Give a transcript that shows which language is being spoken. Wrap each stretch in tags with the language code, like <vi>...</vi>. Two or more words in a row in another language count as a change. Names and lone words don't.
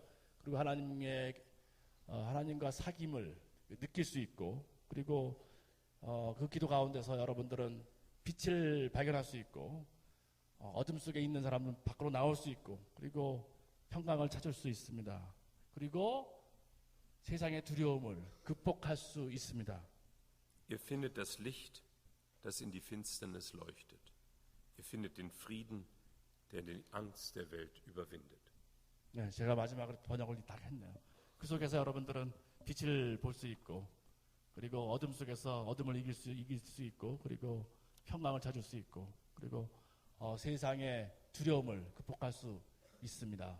<ko>그리고 하나님과 사귐을 느낄 수 있고, 그리고 그 기도 가운데서 여러분들은 빛을 발견할 수 있고, 어둠 속에 있는 사람은 밖으로 나올 수 있고, 그리고 평강을 찾을 수 있습니다. 그리고 세상의 두려움을 극복할 수 있습니다.</ko> <de>Ihr findet das Licht, das in die Finsternis leuchtet. Ihr findet den Frieden, der die Angst der Welt überwindet.</de> <ko>네, 제가 마지막으로 번역을 딱 했네요. 그 속에서 여러분들은 빛을 볼 수 있고, 그리고 어둠 속에서 어둠을 이길 수 있고, 그리고 평강을 찾을 수 있고, 그리고 세상의 두려움을 극복할 수 있습니다.</ko>